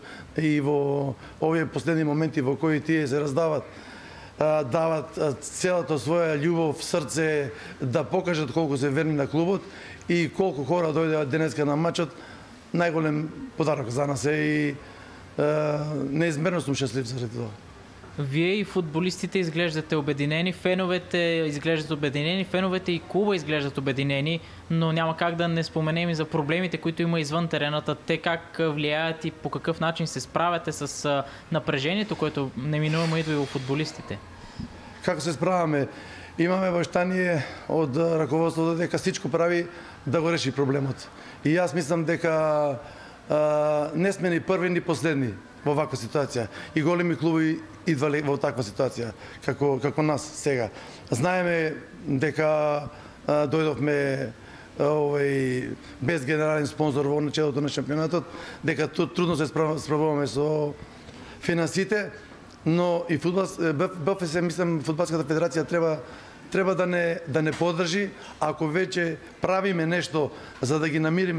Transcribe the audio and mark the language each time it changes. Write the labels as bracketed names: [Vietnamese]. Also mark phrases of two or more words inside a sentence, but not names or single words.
[Macedonian] И во овие последни моменти во кои тие се раздават, дават целата своја љубов, срце, да покажат колку се верни на клубот и колку хора дојдеа денеска на мачот, најголем подарок за нас е и неизмерно сум шаслив заради тоа. [Bulgarian] Вие и футболистите изглеждате обединени, феновете изглеждат обединени, феновете и клуба изглеждат обединени, но няма как да не споменем и за проблемите, които има извън терената. Те как влияят и по какъв начин се справяте с напрежението, което неминуемо идва и у футболистите? [Macedonian] Како се справяме? Имаме обещание од раководството дека всичко прави да го реши проблемот. И јас мислам дека не сме ни први ни последни во ваква ситуација. И големи клуби идвале во таква ситуација, како нас сега. Знаеме дека дојдовме без генерален спонзор во началото на шампионатот, дека трудно се справуваме со финансите, но и БФС, мислам, Фудбалската федерација треба да не поддржи, ако веќе правиме нешто за да ги намириме.